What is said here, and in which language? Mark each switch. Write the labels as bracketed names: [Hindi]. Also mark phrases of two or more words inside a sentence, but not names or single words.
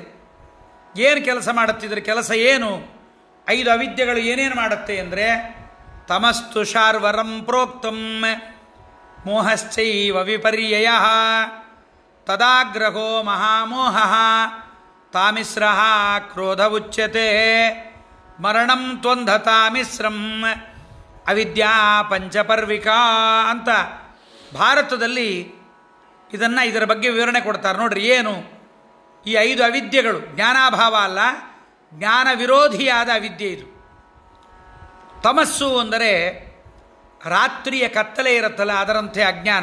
[Kannada] ಏನು ಕೆಲಸ ಮಾಡುತ್ತಿದ್ರೆ, ಕೆಲಸ ಏನು, 5 ಅವಿದ್ಯೆಗಳು ಏನೇನು ಮಾಡುತ್ತೆ ಅಂದರೆ [Sanskrit] ತಮಸ್ತು ಶಾರ್ವರಂ ಪ್ರೋಕ್ತಂ ಮೋಹಶ್ಚೈವ ವಿಪರ್ಯಯ ತದಾಗ್ರಹೋ ಮಹಾಮೋಹ ತಾಮಿಸ್ರ ಕ್ರೋಧ ಉಚ್ಯತೆ ಮರಣಂ ತ್ವಂಧತಾಮಿಸ್ರಂ ಅವಿದ್ಯಾ ಪಂಚಪರ್ವಿಕಾ [Kannada] ಅಂತ ಭಾರತದಲ್ಲಿ ಇದರ ಬಗ್ಗೆ ವಿವರಣೆ ಕೊಡ್ತಾರೆ. ನೋಡ್ರಿ, ಏನು ಈ 5 ಅವಿದ್ಯೆಗಳು. ಜ್ಞಾನಾಭಾವ ಅಲ್ಲ, ಜ್ಞಾನ ವಿರೋಧಿಯಾದ ಅವಿದ್ಯೆ ಇದು. ತಮಸ್ಸು ಅಂದರೆ ರಾತ್ರಿಯ ಕತ್ತಲೆ ಇರುತ್ತಲ್ಲ, ಅದರಂತೆ ಅಜ್ಞಾನ.